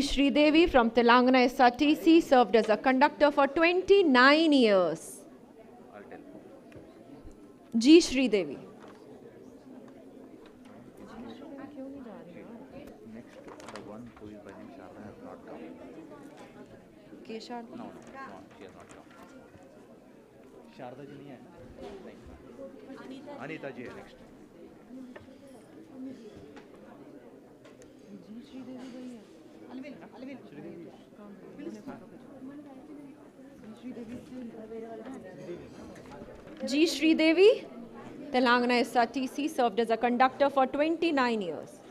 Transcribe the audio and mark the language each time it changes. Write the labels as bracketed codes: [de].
[en] Sridevi from Telangana SRTC served as a conductor for 29 years. I'll tell. G. Sridevi. Next, the one who is by name Sharda has not come. Keshan. No, she has not come. [hi] Sharda ji नहीं है ना? नहीं. Anita ji है next. [en] G. Sridevi, Telangana SRTC served as a conductor for 29 years.